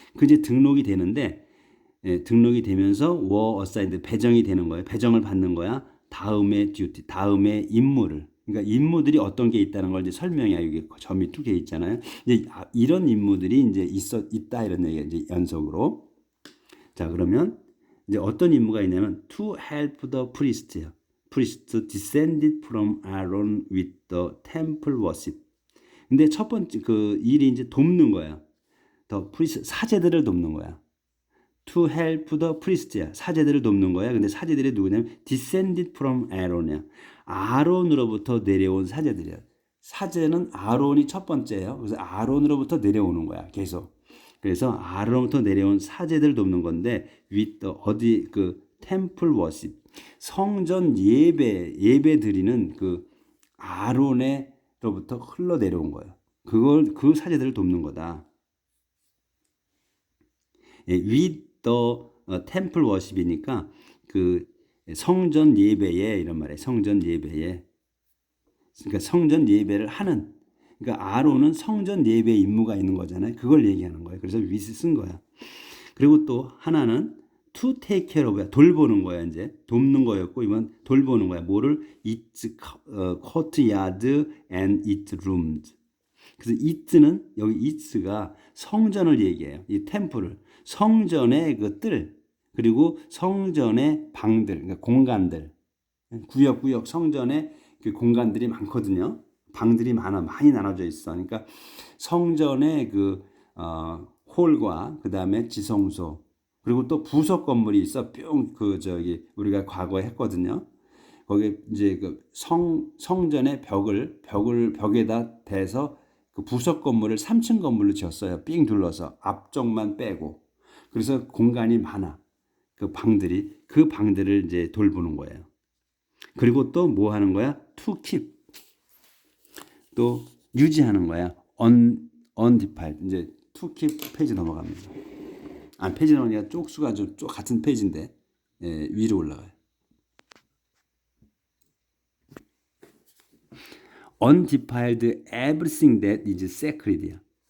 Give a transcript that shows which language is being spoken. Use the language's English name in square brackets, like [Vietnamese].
[Korean] 그 이제 등록이 되는데 등록이 되면서 [English] were assigned [Korean] 배정이 되는 거예요. 배정을 받는 거야. 다음의 duty, 다음의 임무를. 그러니까 임무들이 어떤 게 있다는 걸 이제 설명해. 여기 점이 두 개 있잖아요. 이제 이런 임무들이 이제 있다 이런 얘기가 이제 연속으로. 자, 그러면 이제 어떤 임무가 있냐면 [English] to help the priest descended from Aaron with the temple worship. [Korean] 근데 첫 번째 그 일이 이제 돕는 거야. the priest 사제들을 돕는 거야. [English] to help the priest [Korean] 야. 사제들을 돕는 거야. 근데 사제들이 누구냐면 [English] descended from Aaron [Korean] 이야. 아론으로부터 내려온 사제들이야. 사제는 아론이 첫 번째예요. 그래서 아론으로부터 내려오는 거야. 계속. 그래서 아론으로부터 내려온 사제들 돕는 건데 with the 어디 그 [English] temple worship. [Korean] 성전 예배 드리는 그 아론으로부터 흘러내려온 거예요. 그 사제들을 돕는 거다. [English] with the temple worship [Korean] 이니까 그 성전 예배에 이런 말이에요. 성전 예배에. 그러니까 성전 예배를 하는. 그러니까 아론은 성전 예배 임무가 있는 거잖아요. 그걸 얘기하는 거예요. 그래서 with 쓴 거야. 그리고 또 하나는 [English] to take care of [Korean] 야. 돌보는 거야. 이제 돕는 거였고 이건 돌보는 거야. 뭐를? [English] its courtyard and its rooms. [Korean] 그래서 it는 여기 its가 성전을 얘기해요. 이 템플을. 성전의 그 뜰, 그리고 성전의 방들, 그러니까 공간들, 구역구역 성전의 그 공간들이 많거든요. 방들이 많이 나눠져 있어. 그러니까 성전의 그 홀과 그 다음에 지성소, 그리고 또 부속 건물이 있어. 뿅 우리가 과거에 했거든요. 거기 이제 그 성전의 벽에다 대서 그 부속 건물을 3층 건물로 지었어요. 삥 둘러서 앞쪽만 빼고. 그래서 공간이 많아. 그 방들을 이제 돌보는 거예요. 그리고 또 뭐 하는 거야? [English] to keep. [Korean] 또 유지하는 거야. undefiled. 이제 to keep 페이지 넘어갑니다. 페이지 넘어가니까 쪽수가 좀 같은 페이지인데 위로 올라가요. [English] undefiled everything that is sacred [Korean] 이야.